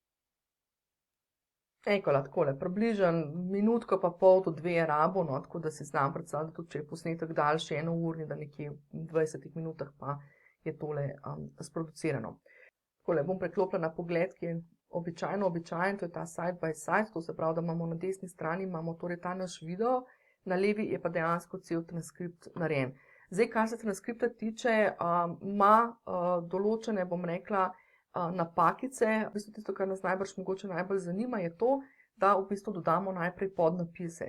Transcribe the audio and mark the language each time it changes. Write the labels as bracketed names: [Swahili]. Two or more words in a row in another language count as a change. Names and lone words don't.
[Slovenian] Ekola, takole, približno minutko pa pol do 2 je rabo, tako da si znam predstavljati, tudi če je posnetek daljši, enourni, da nekje v 20 minutah pa je tole sproducirano. Takole, bom preklopila na pogled, ki je običajen, to je ta [English] side by side, [Slovenian] to se pravi, da imamo na desni strani imamo torej ta naš video, na levi je pa dejansko cel transkript narejen. Zdaj, kar se transkripta tiče, ima določene, bom rekla, napakice. V bistvu tisto, kar nas mogoče najbolj zanima, je to, da v bistvu dodamo najprej podnapise.